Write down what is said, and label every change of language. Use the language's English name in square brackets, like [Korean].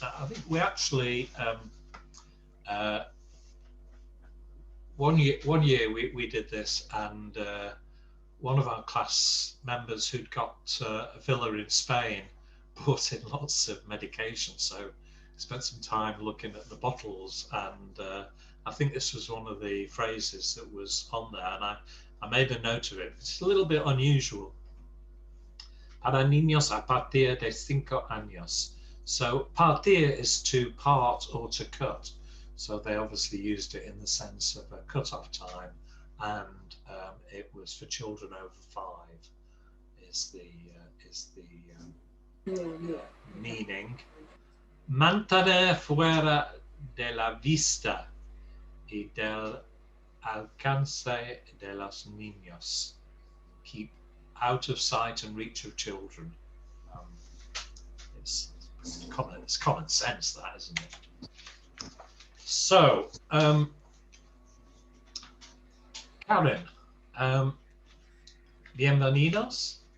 [English] Now, I think we actually, one year we did this, and one of our class members who'd got a villa in Spain brought in lots of medication, so spent some time looking at the bottles, and I think this was one of the phrases that was on there, and I made a note of it. It's a little bit unusual. [Spanish] Para niños a partir de 5 años. [English] So partir is to part or to cut. So they obviously used it in the sense of a cut-off time, and it was for children over 5. Is the meaning. [Spanish] Mantener fuera de la vista y del alcance de los niños. [English] Keep out of sight and reach of children. It's common sense, that, isn't it? So, Karen, bienvenidos.